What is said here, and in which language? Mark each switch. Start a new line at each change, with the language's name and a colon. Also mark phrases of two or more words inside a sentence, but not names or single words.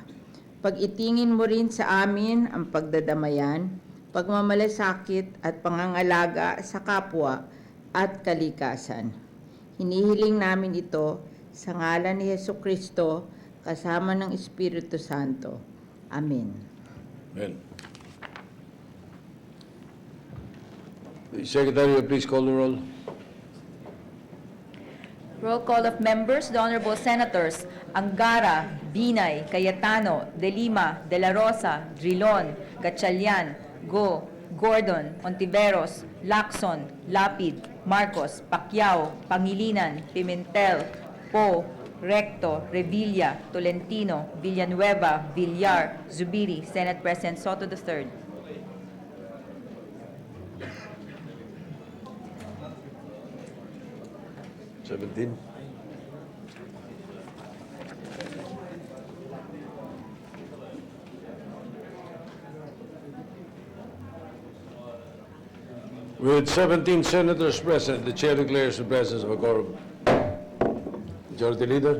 Filipino: Pag-itingin mo rin sa amin ang pagdadamayan, pagmamalasakit at pangangalaga sa kapwa at kalikasan. Hinihiling namin ito sa ngalan ni Jesucristo kasama ng Espiritu Santo. Amen. Amen.
English: The Secretary, will please call the roll. Roll call of members, the Honorable Senators Angara, Binay, Cayetano, De Lima, De La Rosa, Drilon, Gatchalian, Go, Gordon, Ontiveros, Lacson, Lapid, Marcos, Pacquiao, Pangilinan, Pimentel, Poe, Recto, Revilla, Tolentino, Villanueva, Villar, Zubiri, Senate President Soto III. Seventeen. With 17 senators present, the chair declares the presence of a quorum. Majority Leader.